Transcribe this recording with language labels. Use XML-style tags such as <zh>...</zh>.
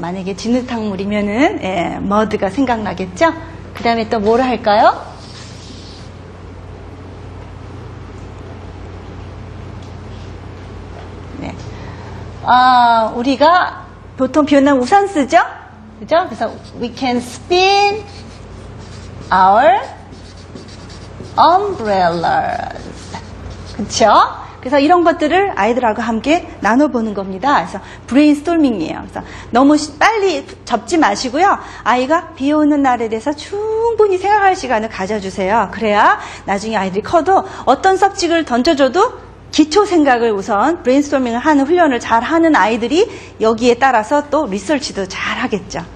<ko>만약에 진흙탕물이면은 예, mud가 생각나겠죠? 그 다음에 또 뭐를 할까요? 네. 우리가 보통 비 오는 날 우산 쓰죠? 그죠?</ko> <en>그래서 we can spin our umbrellas.</en> <ko>그쵸? 그래서 이런 것들을 아이들하고 함께 나눠보는 겁니다. 그래서 브레인스토밍이에요. 그래서 너무 빨리 접지 마시고요. 아이가 비 오는 날에 대해서 충분히 생각할 시간을 가져주세요. 그래야 나중에 아이들이 커도 어떤 섭직을 던져줘도 기초 생각을 우선 브레인스토밍을 하는 훈련을 잘 하는 아이들이 여기에 따라서 또 리서치도 잘 하겠죠.</ko>